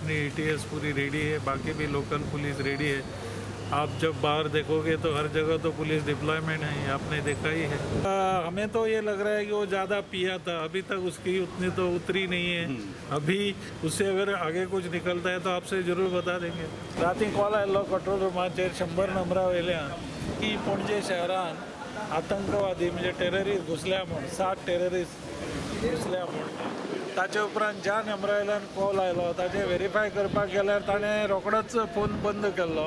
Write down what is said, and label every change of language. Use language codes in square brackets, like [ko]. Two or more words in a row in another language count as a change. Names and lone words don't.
[hi] अपनी ATS पूरी रेडी है, बाकी भी लोकल पुलिस रेडी है। आप जब बाहर देखोगे तो हर जगह तो [en] police deployment [hi] है, आपने देखा ही है। हमें तो ये लग रहा है कि वो ज़्यादा पिया था, अभी तक उसकी उतनी तो उतरी नहीं है। अभी उससे अगर आगे कुछ निकलता है तो आपसे ज़रूर बता देंगे। [kok] राती कॉल आयलो कंट्रोल रुमाचेर 100 नंबरा वयल्यान की पणजे शहरान आतंकवादी म्हणजे टेररिस्ट घुसल्या म्हूण 7 टेररिस्ट घुसल्या म्हूण। ताचे उपरांत ज्या नंबरा वयल्यान कॉल आयलो ताचे व्हेरीफाय करपाक गेल्यार ताणें रोखडोच फोन बंद केल्लो।